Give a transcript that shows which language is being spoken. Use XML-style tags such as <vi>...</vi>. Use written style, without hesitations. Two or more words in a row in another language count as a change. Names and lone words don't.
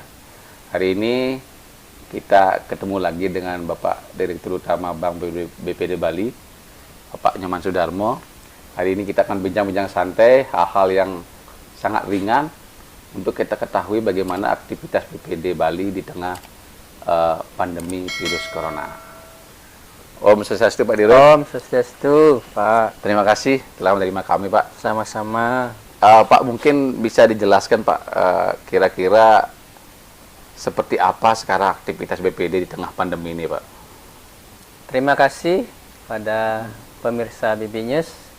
<id>Hari ini kita ketemu lagi dengan Bapak Direktur Utama Bank BPD Bali, Bapak Nyoman Sudarmo. Hari ini kita akan bincang-bincang santai, hal-hal yang sangat ringan untuk kita ketahui bagaimana aktivitas BPD Bali di tengah pandemi virus Corona.</id> <sa>Om Swastiastu</sa> <id>Pak Dirut.</id> <sa>Om Swastiastu</sa> <id>Pak. Terima kasih telah menerima kami Pak. Sama-sama. Pak mungkin bisa dijelaskan Pak kira-kira seperti apa sekarang aktivitas BPD di tengah pandemi ini Pak? Terima kasih pada pemirsa BB News.</id>